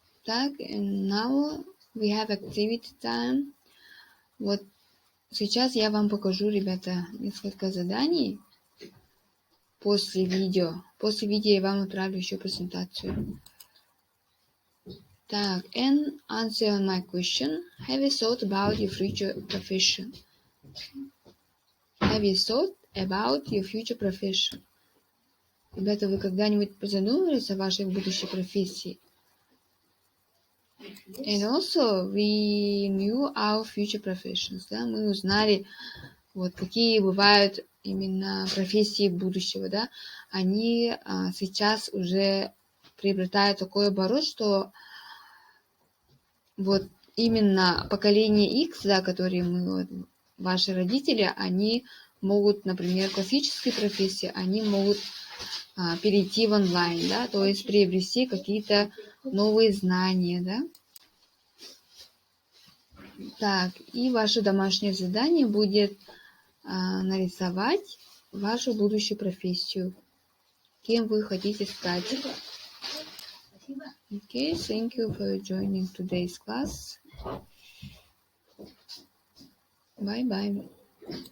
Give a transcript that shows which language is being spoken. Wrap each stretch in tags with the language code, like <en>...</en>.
<en>Так, and now we have activity time.</en> <ru>Вот сейчас я вам покажу, ребята, несколько заданий после видео. После видео я вам отправлю еще презентацию.</ru> <en>Так, and answer on my question. Have you thought about your future profession? Have you thought about your future profession?</en> <ru>Ребята, вы когда-нибудь задумывались о вашей будущей профессии?</ru> <en>And also, we knew our future professions. Да?</en> <ru>Мы узнали, вот, какие бывают именно профессии будущего. Да? Они сейчас уже приобретают такой оборот, что вот именно поколение X, да, которые мы, вот, ваши родители, они могут, например, классические профессии, они могут перейти в онлайн, да, то есть приобрести какие-то новые знания, да. Так, и ваше домашнее задание будет нарисовать вашу будущую профессию, кем вы хотите стать.</ru> <en>Okay, thank you for joining today's class. Bye-bye.</en>